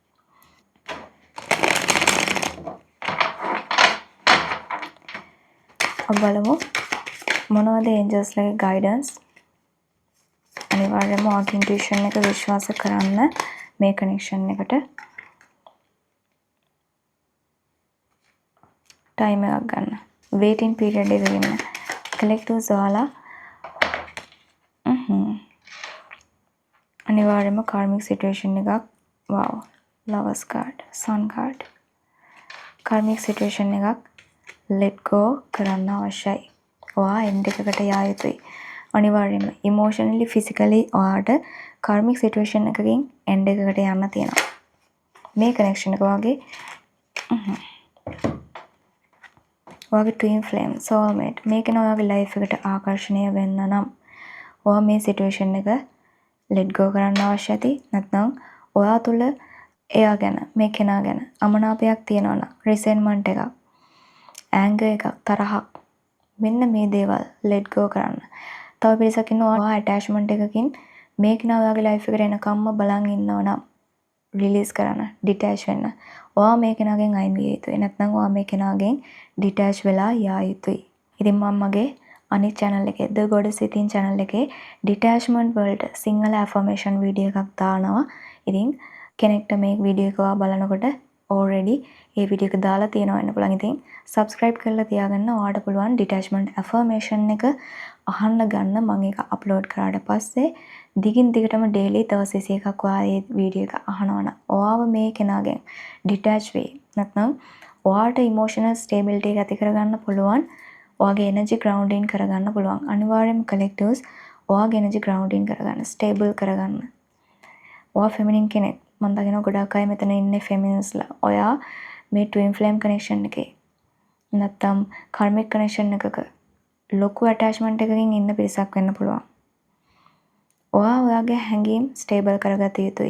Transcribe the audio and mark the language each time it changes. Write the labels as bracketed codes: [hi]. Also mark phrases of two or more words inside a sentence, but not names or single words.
[si] බලමු මොනවද angels ලගේ guidance අනිවාර්යයෙන්ම ඔයාගේ intuition එක විශ්වාස කරන්න මේ connection එකට time එකක් ගන්න [en] waiting period [si] එකක ඉන්න collectives ඔයාලා අනිවාර්යයෙන්ම [en] karmic situation [si] එකක් [en] wow lovers card sun card karmic situation [si] එකක් [en] let go [si] කරන්න අවශ්‍යයි. ඔයා end එකකට යා යුතුයි. අනිවාර්යයෙන්ම [en] emotionally physically [si] ඔයාට [en] karmic situation [si] එකකින් end එකකට යන්න තියෙනවා. මේ connection එක ඔයාගේ [en] twin flame soulmate [si] මේකන ඔයාගේ life එකට ආකර්ෂණීය වෙන්න නම් ඔයා මේ situation එක [en] let go [si] කරන්න අවශ්‍යයි. නැත්නම් ඔයා තුල එයා ගැන මේ කෙනා ගැන අමනාපයක් තියෙනවා නම් resentment එකක් anger එකක් තරහක් මෙන්න මේ දේවල් [en] let go [si] කරන්න. තව පිරිසක් ඉන්නවා ඔයා attachment එකකින් මේ කෙනා ඔයාගේ life එකට එනකම්ම බලන් ඉන්නවා නම් release කරන්න detach වෙන්න. ඔයා මේ කෙනාගෙන් අයින් විය යුතුයි. නැත්නම් ඔයා මේ කෙනාගෙන් detach වෙලා යා යුතුයි. ඉතින් මම මගේ අනිත් channel එකේ The Goddess Within channel එකේ detachment වලට සිංහල [en] affirmation video [si] එකක් දානවා. ඉතින් කෙනෙක්ට මේ video එක බලනකොට already ඒ වීඩියෝ එක දාලා තියෙනවා වෙන්න පුළුවන්. ඉතින් subscribe කරලා තියාගන්න. ඔයාලට පුළුවන් [en] detachment affirmation [si] එක අහන්න ගන්න. මම ඒක අප්ලෝඩ් කරාට පස්සේ දිගින් දිගටම daily දවස් 21ක් ඔයා මේ වීඩියෝ එක අහනවා නම් ඔයාව මේ කෙනාගෙන් detach වෙයි. නැත්නම් ඔයාට [en] emotional stability [si] එක ඇති කරගන්න පුළුවන්. ඔයාගේ [en] energy grounding [si] කරගන්න පුළුවන්. අනිවාර්යයෙන්ම collectives ඔයාගේ [en] energy grounding [si] කරගන්න, stable කරගන්න. ඔයා feminine කෙනෙක්. මම දකිනවා ගොඩාක් අය මෙතන ඉන්නේ feministලා. ඔයා මේ [en] twin flame connection [si] එකේ නැත්නම් [en] karmic connection [si] එකක ලොකු attachment එකකින් ඉන්න පිරිසක් වෙන්න පුළුවන්. ඔයාගේ හැඟීම් stable කරගත යුතුයි.